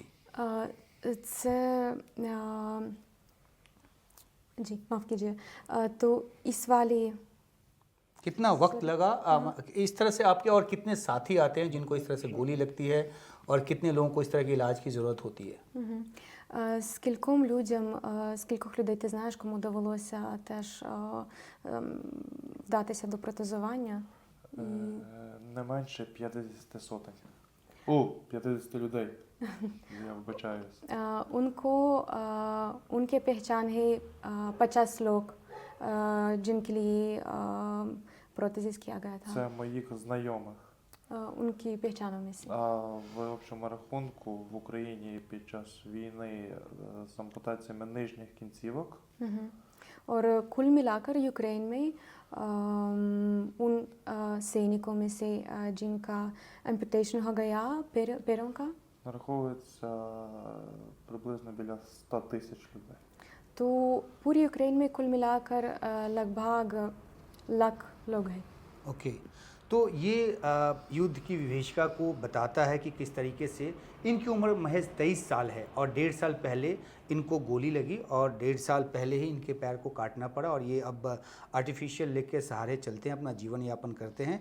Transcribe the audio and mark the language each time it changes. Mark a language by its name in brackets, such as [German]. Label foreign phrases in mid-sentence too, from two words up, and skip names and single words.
[Hindi] це जी माफ़ कीजिए. तो इस वाली कितना वक्त लगा इस तरह से आपके, और कितने साथी आते हैं जिनको इस तरह से गोली लगती है और कितने लोगों को इस तरह के इलाज की ज़रूरत होती है? [Ukrainian] Скільком людям, скількох людей ти знаєш, кому довелося теж вдатися до протезування? Не менше 50 сотень. 50 людей. Я вибачаюсь. [Hindi] उनको उनके पहचान है 50 लोग जिनके लिए प्रोथेसिस किया गया था. [Ukrainian] Це моїх знайомих. [Hindi] उनकी पहचानों में से. [Ukrainian] А в общому рахунку в Україні під час війни з ампутаціями нижніх кінцівок मम्म. [Hindi] और कुल मिलाकर यूक्रेन में उन सैनिकों में से जिनका एम्पुटेशन हो गया पैरों का, [Ukrainian] нараховується приблизно біля 100 тисяч людей. [Hindi] तो पूरी यूक्रेन में कुल मिलाकर लगभग लाख लोग हैं. ओके, तो ये युद्ध की विभीषिका को बताता है कि किस तरीके से इनकी उम्र महज 23 साल है और 1.5 साल पहले इनको गोली लगी और 1.5 साल पहले ही इनके पैर को काटना पड़ा और ये अब [English] artificial leg [Hindi] के सहारे चलते हैं, अपना जीवन यापन करते हैं.